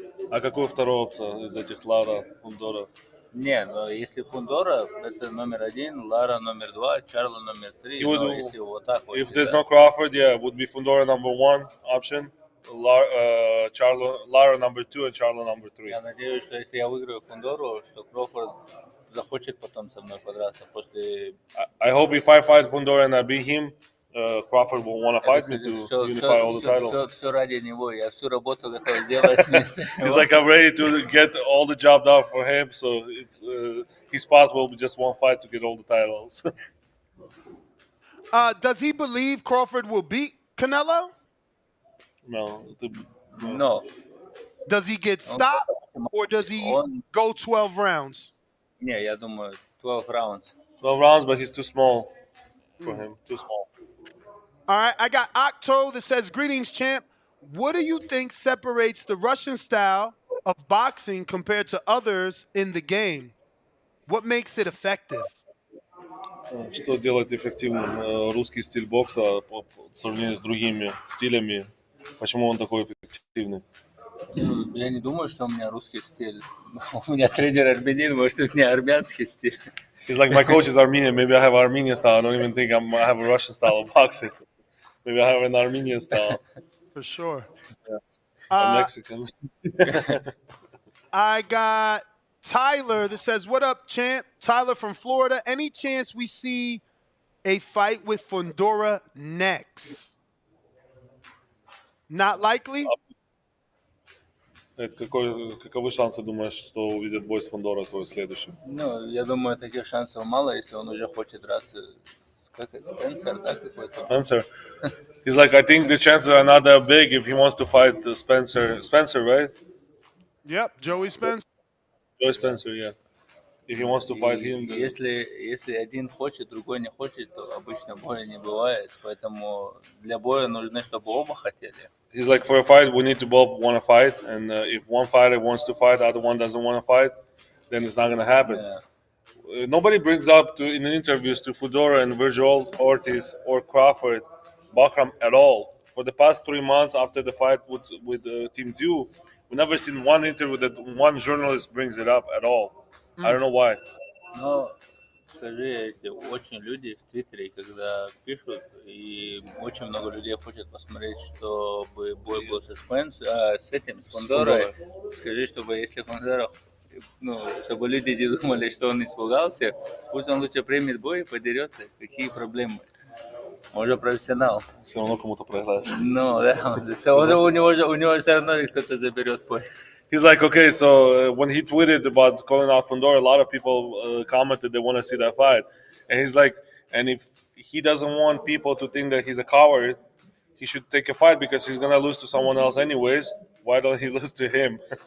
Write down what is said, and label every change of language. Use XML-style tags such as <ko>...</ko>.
<ru>А какой второй опция из этих Лара, Фундора? Не, но если Фундора, это номер 1, Лара номер 2, Чарло номер 3. Если вот так вот.</ru> <en>If there's no Crawford, yeah, would be Fundora number 1 option, Lara number 2 and Charlo number 3.</en> <ru>Я надеюсь, что если я выиграю Фундору, что Кроуфорд захочет потом со мной подраться после.</ru> <en>I hope if I fight Fundora and I beat him, Crawford will want to fight me to unify all the titles.</en> <ru>Все ради него, я всю работу готов сделать вместе.</ru> <en>He's like, I'm ready to get all the job done for him, so it's his spot will be just one fight to get all the titles. Does he believe Crawford will beat Canelo? No. No. Does he get stopped or does he go 12 rounds?</en> <ru>Не, я думаю,</ru> <en>12 rounds. 12 rounds, but he's too small for him. Too small. All right, I got Octo that says, greetings, champ. What do you think separates the Russian style of boxing compared to others in the game? What makes it effective?</en> <ru>Что делает эффективным русский стиль бокса по сравнению с другими стилями? Почему он такой эффективный? Я не думаю, что у меня русский стиль. У меня тренер армянин, может, у меня армянский стиль.</ru> <en>He's like, my coach is Armenian. Maybe I have Armenian style. I don't even think I have a Russian style of boxing. Maybe I have an Armenian style. For sure. Yeah. I'm Mexican. I got Tyler that says, what up, champ? Tyler from Florida. Any chance we see a fight with Fundora next? Not likely?</en> <ru>Каковы шансы, думаешь, что увидят бой с Фондора твой следующий? Ну, я думаю, таких шансов мало, если он уже хочет драться. Как это, Спенсер, да, какой-то?</ru> <en>Spencer. He's like, I think the chances are not that big if he wants to fight Spencer. Spencer, right? Yep, Joey Spencer. Joey Spencer, yeah. If he wants to fight him. Then...</en> <ru>Если один хочет, другой не хочет, то обычно боя не бывает. Поэтому для боя нужно, чтобы оба хотели.</ru> <en>He's like, for a fight, we need to both want to fight. And if one fighter wants to fight, the other one doesn't want to fight, then it's not going to happen. Yeah. Nobody brings up in interviews to Fedora and Virgil Ortiz or Crawford, Bakram at all. For the past 3 months after the fight with Team 2, we've never seen one interview that one journalist brings it up at all. I don't know why. No.</en> <ru>Скажи, эти очень люди в Твиттере, когда пишут, и очень много людей хочет посмотреть, чтобы бой был с этим, с Фондорой. Скажи, чтобы если Фондора, чтобы люди не думали, что он испугался, пусть он лучше примет бой и подерется. Какие проблемы? Он же профессионал. Все равно кому-то проиграет. Ну, да, у него все равно кто-то заберет бой.</ru> <en>He's like, okay, so when he tweeted about calling out Fundora, a lot of people commented they want to see that fight. And he's like, and if he doesn't want people to think that he's a coward, he should take a fight because he's going to lose to someone else anyways. Why don't he lose to him?</en>